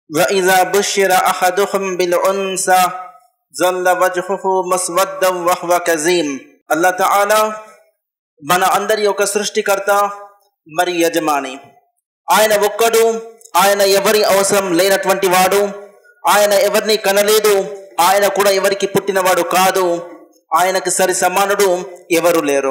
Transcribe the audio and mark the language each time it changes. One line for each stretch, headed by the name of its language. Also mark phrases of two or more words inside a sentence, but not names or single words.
Arabic: وَإِذَا بُشِّرَ أَحَدُهُمْ بِالْأُنْثَى ظَلَّ وَجْهُهُ مُسْوَدًّا وَهُوَ كَظِيمٌ. الله تعالى
Telugu: మన అందరి యొక్క సృష్టికర్త మరి యజమాని. ఆయన ఒక్కడు, ఆయన ఎవరి అవసరం లేనటువంటి వాడు, ఆయన ఎవరిని కనలేదు, ఆయన కూడా ఎవరికి పుట్టినవాడు కాదు, ఆయనకు సరి సమానుడు ఎవరు లేరు.